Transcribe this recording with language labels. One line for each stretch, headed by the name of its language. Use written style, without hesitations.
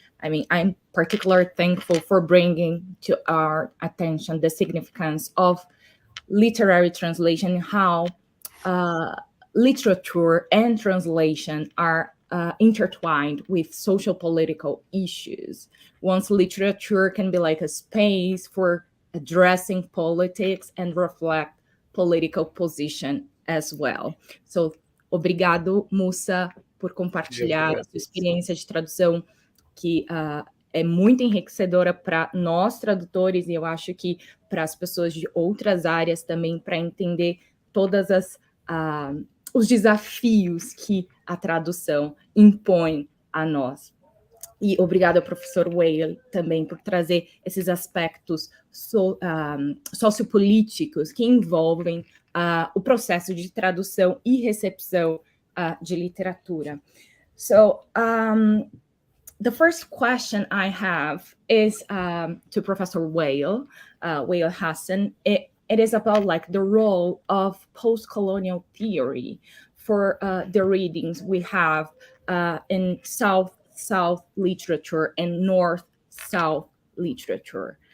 English: I mean, I'm particularly thankful for bringing to our attention the significance of literary translation, how literature and translation are intertwined with social political issues. Once literature can be like a space for addressing politics and reflect political position as well.
Portuguese: So, obrigado, Musa, por compartilhar a sua experiência de tradução, que é muito enriquecedora para nós, tradutores, e eu acho que para as pessoas de outras áreas também, para entender todas os desafios que a tradução impõe a nós. E obrigado ao professor Wail também por trazer esses aspectos sociopolíticos que envolvem o processo de tradução e recepção de literatura. So
English: the first question I have is to Professor Wail Hassan. It is about like the role of post-colonial theory for the readings we have in South-South literature and North-South literature.